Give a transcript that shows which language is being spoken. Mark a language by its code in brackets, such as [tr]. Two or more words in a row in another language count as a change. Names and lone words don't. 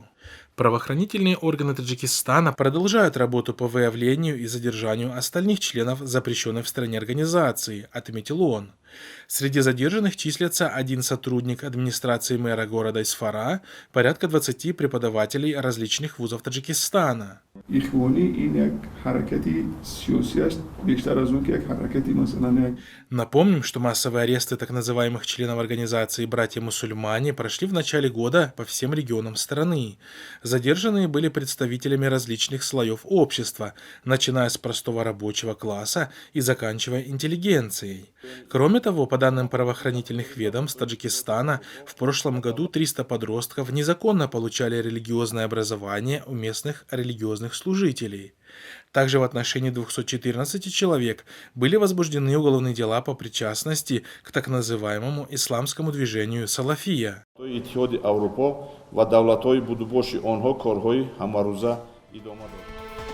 [ru] Правоохранительные органы Таджикистана продолжают работу по выявлению и задержанию остальных членов запрещенной в стране организации, отметил он. Среди задержанных числятся 1 сотрудник администрации мэра города Исфара, порядка 20 преподавателей различных вузов Таджикистана. [tg] іхвонӣ ин як ҳаракати сиёсӣ аст бештар аз он ки як ҳаракати масалан як. [ru] Напомним, что массовые аресты так называемых членов организации «Братья-мусульмане» прошли в начале года по всем регионам страны. Задержанные были представителями различных слоев общества, начиная с простого рабочего класса и заканчивая интеллигенцией. Кроме того, по данным правоохранительных ведомств Таджикистана, в прошлом году 300 подростков незаконно получали религиозное образование у местных религиозных служителей. Также в отношении 214 человек были возбуждены уголовные дела по причастности к так называемому исламскому движению «Салафия». [tg] иттиҳоди Аврупо ва давлатҳои будубоши онҳо корҳои ҳамарӯза идома доданд.